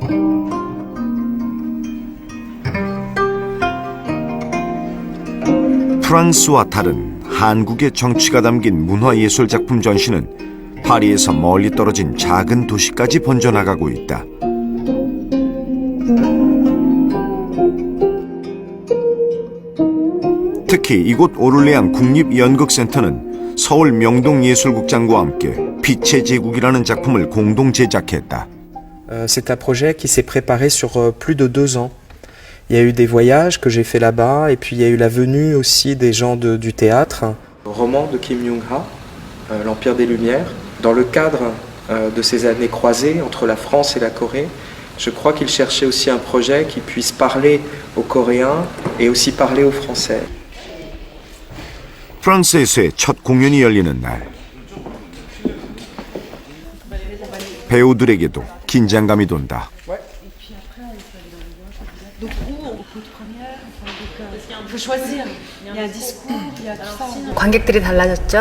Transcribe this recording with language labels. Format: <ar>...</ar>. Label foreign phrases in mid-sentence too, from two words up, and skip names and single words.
<ko>프랑스와 다른 한국의 정취가 담긴 문화예술 작품 전시는 파리에서 멀리 떨어진 작은 도시까지 번져나가고 있다. 특히 이곳 오를레안 국립연극센터는 서울 명동예술국장과 함께 빛의 제국이라는 작품을 공동 제작했다.</ko> <fr>C'est un projet qui s'est préparé sur plus de 2 ans. Il y a eu des voyages que j'ai fait là-bas et puis il y a eu la venue aussi des gens du théâtre. Roman de Kim Young-ha, L'Empire des Lumières. Dans le cadre de ces années croisées entre la France et la Corée, je crois qu'il cherchait aussi un projet qui puisse parler aux Coréens et aussi parler aux Français.</fr> <ko>프랑스에서의 첫 공연이 열리는 날, 배우들에게도 긴장감이 돈다. 관객들이 달라졌죠.</ko>